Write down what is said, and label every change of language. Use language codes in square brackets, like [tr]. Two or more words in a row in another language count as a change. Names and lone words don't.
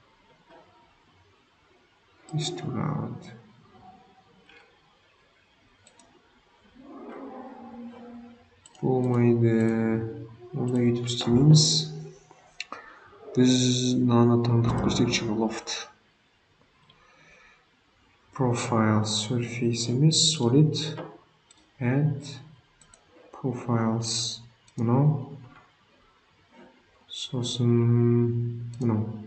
[en] Is too round. [kk] Болмайды. Онда етіп істемейміз. Біз мынаны таңдап көрсекші loft. [en] Profile surface емес, solid. Add profiles. [kk] Мынау. Сосын мынау.